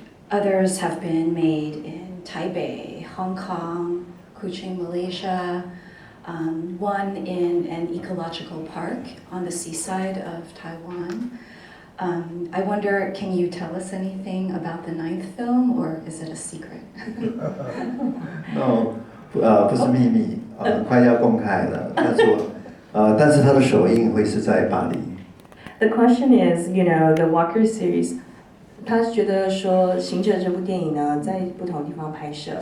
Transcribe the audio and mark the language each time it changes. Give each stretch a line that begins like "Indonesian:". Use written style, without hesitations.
English: Others have been made in Taipei, Hong Kong, Kuching, Malaysia, one in an ecological park on the seaside of Taiwan. I wonder, can you tell us anything about the 9th film, or is it a secret?
Chinese: No, 不是秘密，快要公开了。他说，但是他的首映会是在巴黎。
English: The question is, the Walker series.
Chinese: 他觉得说《行者》这部电影呢，在不同地方拍摄。